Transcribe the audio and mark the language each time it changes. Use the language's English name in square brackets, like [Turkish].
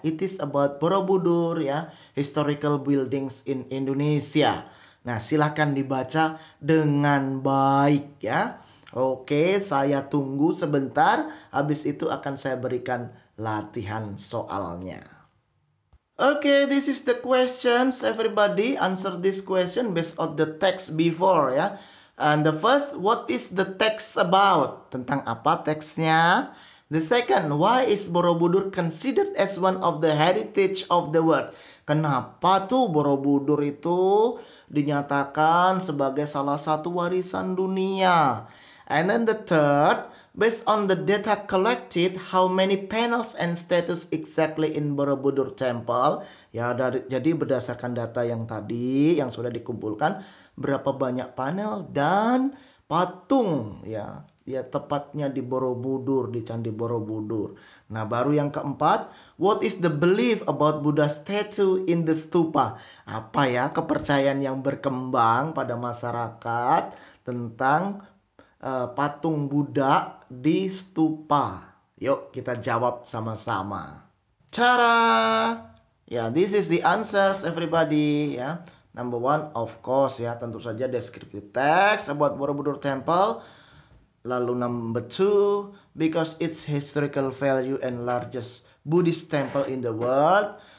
[English] It is about Borobudur ya, historical buildings in Indonesia. [Indonesian] Nah, silahkan dibaca dengan baik ya. Oke, saya tunggu sebentar. Habis itu akan saya berikan latihan soalnya. [English] Okay, this is the questions. Everybody answer this question based on the text before ya. And the first, what is the text about? [Indonesian] Tentang apa teksnya? [English] The second, why is Borobudur considered as one of the heritage of the world? [Indonesian] Kenapa tuh Borobudur itu dinyatakan sebagai salah satu warisan dunia? [English] And then the third, based on the data collected, how many panels and statues exactly in Borobudur Temple? [Indonesian] Ya, jadi berdasarkan data yang tadi yang sudah dikumpulkan, berapa banyak panel dan patung ya tepatnya di Borobudur, di Candi Borobudur. Nah, baru yang keempat, [English] what is the belief about Buddha statue in the stupa? [Indonesian] Apa ya kepercayaan yang berkembang pada masyarakat tentang patung Buddha di stupa? Yuk kita jawab sama-sama. [English] Cara, ya, this is the answers everybody ya. Number one, of course ya, [Indonesian] tentu saja [English] descriptive text about Borobudur Temple. [Indonesian] Lalu [English] number two, because its historical value and largest Buddhist temple in the world.